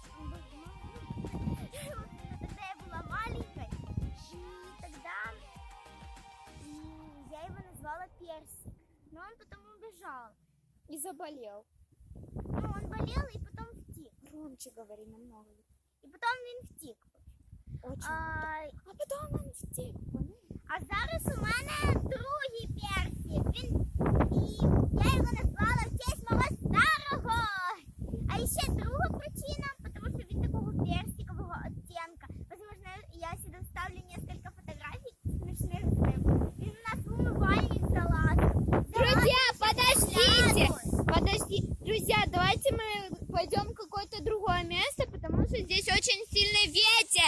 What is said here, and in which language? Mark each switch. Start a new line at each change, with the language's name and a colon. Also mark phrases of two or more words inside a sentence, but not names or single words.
Russian: Тогда я была маленькой, и тогда я его назвала персик. Но он потом убежал. И заболел. Ну, он болел и потом втік. Громче говори намного.
Ukrainian: І потім він втік.
Russian: Очень. А потом он втік.
Ukrainian: А зараз у мене другий персик. І я його назвала в честь мого старого. А ще друга причина, тому що він такого персикового оттенка.
Russian: Возможно, я сюди вставлю несколько фотографий смешных с ним.
Ukrainian: Він у нас в умывальник залазив.
Russian: Друзья, подождите! Подожди, друзья, давайте мы пойдем в какое-то другое место, потому что здесь очень сильный ветер.